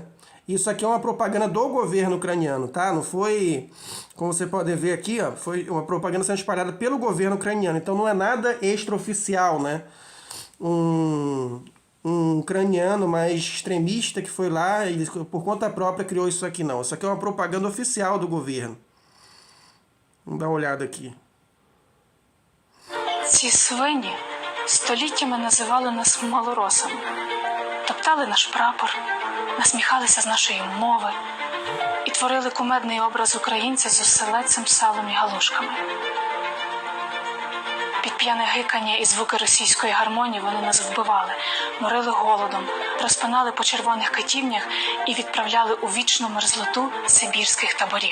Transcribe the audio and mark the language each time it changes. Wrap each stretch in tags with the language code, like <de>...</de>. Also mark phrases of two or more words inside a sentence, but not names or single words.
<pt>Isso aqui é uma propaganda do governo ucraniano, tá? Não foi, como você pode ver aqui, ó, foi uma propaganda sendo espalhada pelo governo ucraniano. Então não é nada extraoficial, né? Um ucraniano mais extremista que foi lá e por conta própria criou isso aqui, não. Isso aqui é uma propaganda oficial do governo. Vamos dar uma olhada aqui.</pt> <uk>Ці свині століттями називали нас малоросами, топтали наш прапор, насміхалися з нашої мови і творили кумедний образ українця з оселедцем, салом і галушками. Під п'яне гикання і звуки російської гармонії вони нас вбивали, морили голодом, розпинали по червоних катівнях і відправляли у вічну мерзлоту сибірських таборів.</uk>